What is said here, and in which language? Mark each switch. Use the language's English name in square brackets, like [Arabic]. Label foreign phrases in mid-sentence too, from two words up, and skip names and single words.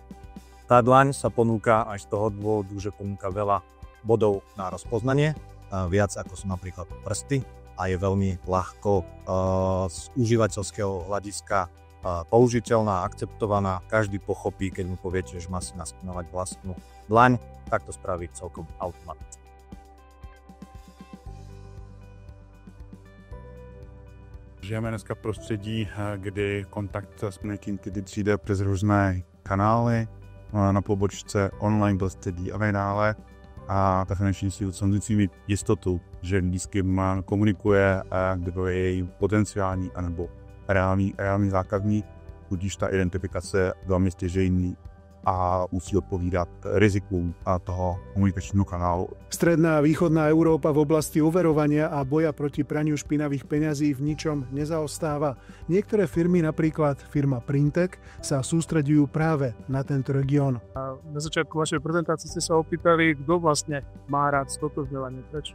[Slovak] Tá dlaň sa ponúka aj z toho dôvodu, že ponúka veľa bodov na rozpoznanie, viac ako sú napríklad prsty a je veľmi ľahko z užívateľského hľadiska použiteľná, akceptovaná. Každý pochopí, keď mu poviete, že má si naskenovať vlastnú dlaň, tak to spraví celkom automaticky. [Czech] Žijeme dneska v prostředí, kdy kontakt s někým přijde přes různé kanály, na pobočce, online prostředí a tak dále. A ta finanční instituce musí mít jistotu, že s kým komunikuje, kdo je její potenciální anebo reálný zákazník, tudíž ta identifikace velmi stěžejní a musí odpovídat rizikům toho komunikačního kanálu. [Slovak] Stredná a východná Európa v oblasti overovania a boja proti praniu špinavých peňazí v ničom nezaostáva. Niektoré firmy, napríklad firma Printek, sa sústreďujú práve na tento región. Na začiatku vašej prezentácie ste sa opýtali, kto vlastne má rád stotožňovanie, prečo?